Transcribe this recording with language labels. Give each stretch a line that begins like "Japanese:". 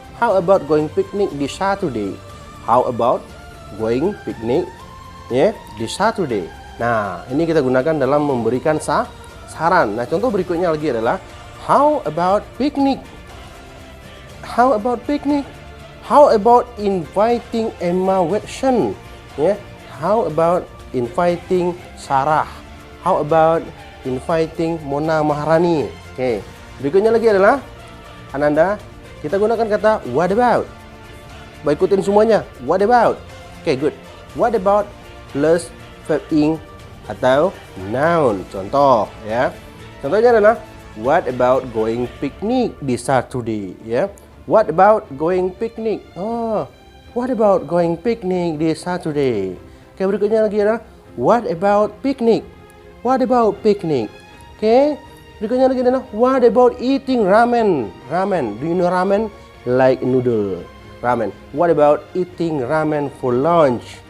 English: How about going picnic di Saturday? How about going picnic, ya, di Saturday?
Indonesian: Nah, ini kita gunakan dalam memberikan saran. Nah, contoh berikutnya lagi adalah
English: how about picnic? How about picnic? How about inviting Emma Watson? Ya, how about inviting Sarah? How about inviting Mona Maharani?
Indonesian: Oke, berikutnya lagi adalah Ananda, kita gunakan kata
English: what about.
Indonesian: Baik, ikutin semuanya.
English: What about? Oke, good. What about plus verb ing atau noun.
Indonesian: Contoh, ya. Contohnya adalah
English: what about going picnic
Indonesian: di Saturday, ya.
English: What about going picnic? Oh, what about going picnic di Saturday? Oke,
Indonesian: berikutnya lagi adalah
English: what about picnic? What about picnic?
Indonesian: Oke, berikutnya lagi adalah
English: what about eating ramen? Ramen, do you know ramen? Like noodle, ramen. What about eating ramen for lunch?